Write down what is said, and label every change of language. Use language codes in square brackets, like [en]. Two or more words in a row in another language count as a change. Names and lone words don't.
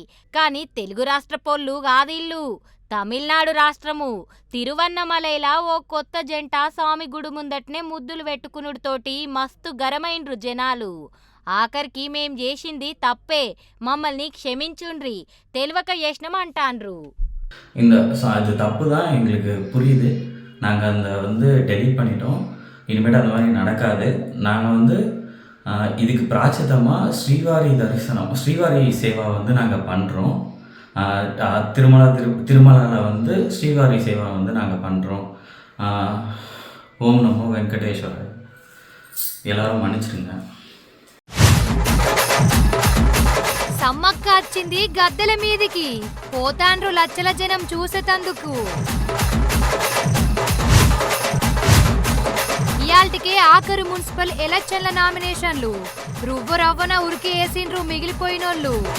[te] కానీ తెలుగు రాష్ట్ర పోళ్ళు కాదిల్లు, తమిళనాడు రాష్ట్రము తిరువన్నమలైలా ఓ కొత్త జంట స్వామి గుడి ముందటనే ముద్దులు పెట్టుకునుడితోటి మస్తు గరమైండ్రు జనాలు. ఆఖరికి మేం చేసింది తప్పే, మమ్మల్ని క్షమించుండ్రి, తెలివక చేసినాం అంటాండ్రు. [ta] அது தப்பு தான், எங்களுக்கு புரியுது. நாங்கள் அந்த டெலீட் பண்ணிட்டோம். இனிமேட்டு அந்த மாதிரி நடக்காது. நாங்கள் இதுக்கு பிராச்சித்தமாக ஸ்ரீவாரி சேவா நாங்கள் பண்ணுறோம். திருமலாவில் ஸ்ரீவாரி சேவா நாங்கள் பண்ணுறோம். [sa] ॐ नमो वेङ्कटेश्वराय. [ta] எல்லாரும் மன்னிச்சிடுங்க. [te] సమ్మక్క వచ్చింది గద్దెల మీదికి, పోతాండ్రు లచ్చల జనం చూసేతందుకు. ఇయాల్టికే ఆఖరు మున్సిపల్ ఎలక్షన్ల నామినేషన్లు, రవ్వన ఉరికి వేసిండ్రు మిగిలిపోయినోళ్ళు.